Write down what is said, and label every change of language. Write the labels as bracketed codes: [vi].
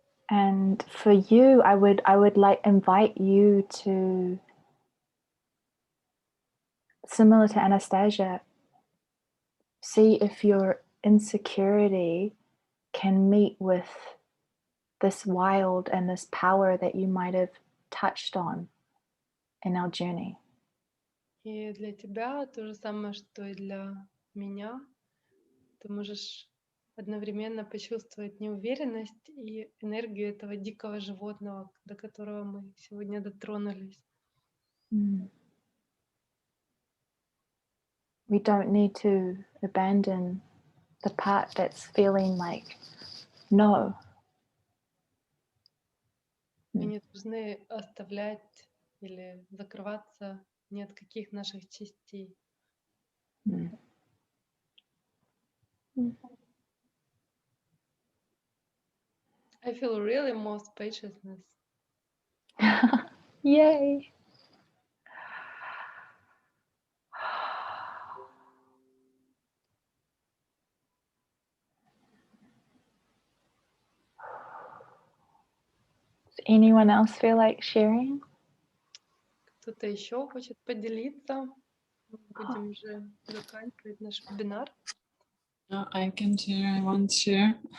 [en] And for you, I would like invite you to, similar to Anastasia, see if your insecurity can meet with this wild and this power that you might have touched on in our journey. [ru] И для тебя то же самое, что и для меня. Ты можешь одновременно почувствовать неуверенность и энергию этого дикого животного, до которого мы сегодня дотронулись. [en] We don't need to abandon the part that's feeling like no. [ru] Мы не должны оставлять или закрываться ни от каких наших частей. [en] I feel really more spaciousness. Yay. Does anyone else feel like sharing? [ru] Кто-то еще хочет поделиться? Мы будем уже заканчивать наш вебинар. [en] I can share, I want to share.